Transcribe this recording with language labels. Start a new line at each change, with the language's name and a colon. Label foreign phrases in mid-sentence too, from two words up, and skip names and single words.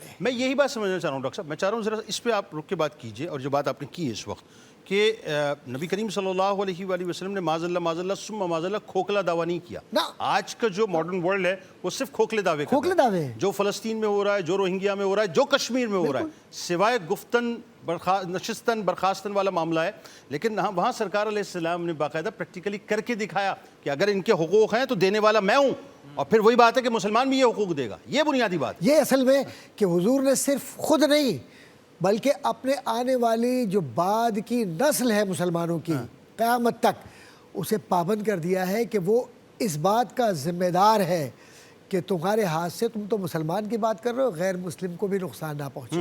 Urdu: میں یہی بات سمجھنا چاہ رہا ہوں ڈاکٹر صاحب. میں چاہ رہا ہوں ذرا اس پہ آپ رک کے بات کیجئے, اور جو بات آپ نے کی ہے اس وقت کہ نبی کریم
Arabic: صلی اللہ علیہ وآلہ وسلم
Urdu: نے
Arabic: معاذ اللہ ثم معاذ اللہ
Urdu: کھوکھلا دعویٰ نہیں کیا. آج کا جو
English: modern world
Urdu: ہے وہ صرف کھوکھلے دعوے کرتا ہے. کھوکھلے دعوے ہیں. جو فلسطین میں ہو رہا ہے, جو روہنگیا میں ہو رہا ہے, جو کشمیر میں ہو رہا ہے, سوائے
Persian: گفتن نشستن برخاستن
Urdu: والا معاملہ ہے. لیکن وہاں سرکار
Arabic: علیہ السلام
Urdu: نے باقاعدہ پریکٹیکلی کر کے دکھایا کہ اگر ان کے حقوق ہیں تو دینے والا میں ہوں, اور پھر وہی بات ہے کہ مسلمان بھی یہ حقوق دے گا. یہ بنیادی بات. یہ اصل میں کہ حضور نے صرف خود نہیں بلکہ اپنے آنے والی جو بعد کی نسل ہے مسلمانوں کی قیامت تک اسے پابند کر دیا ہے کہ وہ اس بات کا ذمہ دار ہے کہ تمہارے ہاتھ سے, تم تو مسلمان کی بات کر رہے ہو, غیر مسلم کو بھی نقصان نہ پہنچے.